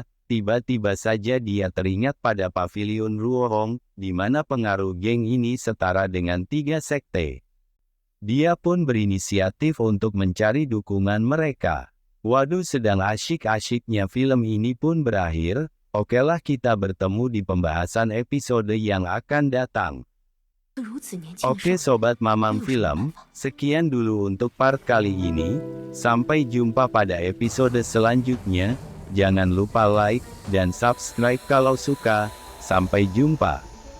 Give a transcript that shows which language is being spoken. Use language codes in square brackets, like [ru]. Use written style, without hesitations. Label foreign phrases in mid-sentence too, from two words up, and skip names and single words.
[id] Tiba-tiba saja dia teringat pada pavilion Ruohong, di mana pengaruh geng ini setara dengan 3 sekte. Dia pun berinisiatif untuk mencari dukungan mereka. Waduh, sedang asyik-asyiknya film ini pun berakhir. Okelah, kita bertemu di pembahasan episode yang akan datang. [zh] 如此年轻的 [id] Oke [zh] 少女 [id] Sobat Mamang Film, sekian dulu untuk part kali ini. Sampai jumpa pada episode selanjutnya. Jangan lupa like dan subscribe kalau suka. Sampai jumpa.